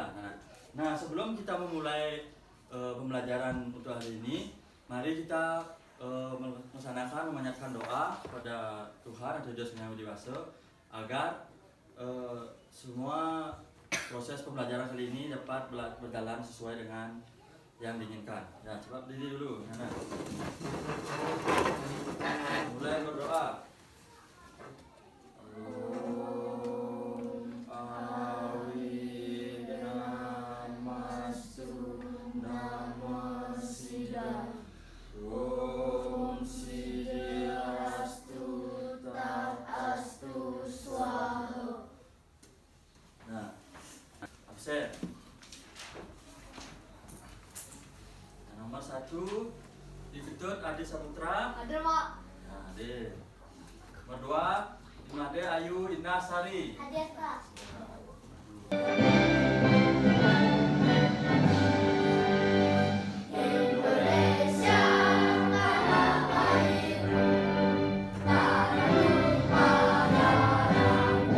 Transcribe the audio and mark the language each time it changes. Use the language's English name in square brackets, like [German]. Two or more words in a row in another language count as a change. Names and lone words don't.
[Indonesian] Nah, sebelum kita memulai pembelajaran untuk hari ini, mari kita melaksanakan memanjatkan doa kepada Tuhan atau Yesus Yang Maha Kuasa agar semua proses pembelajaran kali ini dapat berjalan sesuai dengan yang diinginkan. Ya, coba berdiri dulu. Nah. Mulai berdoa. [Sanskrit] Om Awi Namastu Namasida. Om Siddhirastu Tatastu Swaha. [Indonesian] Nah, absen. Nomor 1 Diketut Adi Saputra. Ada, Pak. Nah, Ade. Nomor 2 Imade Ayu Indah Sari. Hadir, Pak. Indonesia tanah airku, tanah tumpah darahmu.